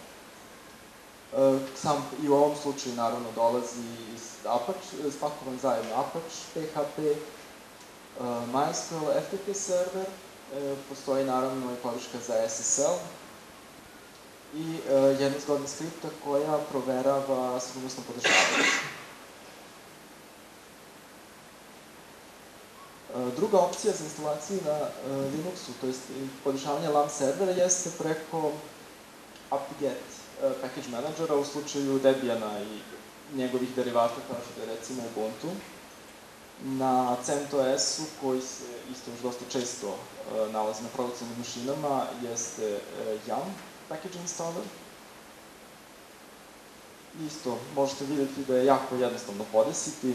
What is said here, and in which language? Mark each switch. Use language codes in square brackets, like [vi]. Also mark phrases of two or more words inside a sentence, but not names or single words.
[sr] XAMPP i u ovom slučaju naravno dolazi iz Apache, spakovan zajedno Apache, PHP, MySQL, FTP server, postoji naravno i podrška za SSL i jedna zgodna skripta koja proverava sigurnosno podržavanje. Druga opcija za instalaciju na Linuxu, to je podešavanje LAMP servera, jeste preko apt-get [en] package managera [sr] u slučaju Debiana i njegovih derivata, kao što je recimo Ubuntu. Na CentOS-u, koji se isto još dosta često nalazi na produkcijnim mašinama, jeste Yum [en] package installer. [sr] Isto možete vidjeti da je jako jednostavno podesiti.